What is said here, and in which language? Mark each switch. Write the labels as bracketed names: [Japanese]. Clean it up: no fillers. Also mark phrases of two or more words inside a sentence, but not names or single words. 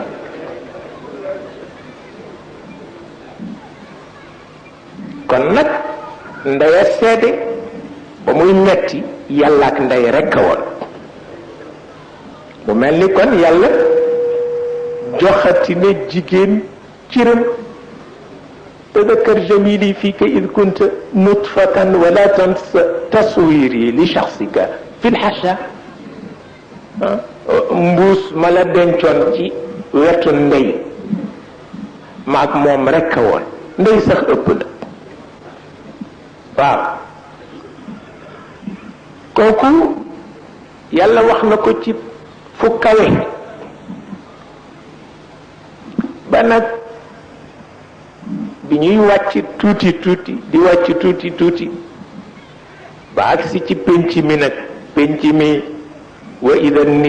[Wolof] kon nag ndey a seede ba muy metti yàlla ak ndey rekk a woon bu mel ni kon yàlla joxati na jigéen ciram [Arabic] تذكر جميلي فيك إذ كنت نطفة ولا تنس تصويري لشخصك في الحشا [Wolof] mbuus ma la dencoon ci wetu ndey maag moom rekk a woon ndey sax ëpp la waaw kooku yàlla wax na ko ci fu kawe ba nag bi ñuy wàcc tuuti tuuti di wàcc tuuti tuuti ba agsi ci pénc mi nag pénc mi [Arabic] وإذا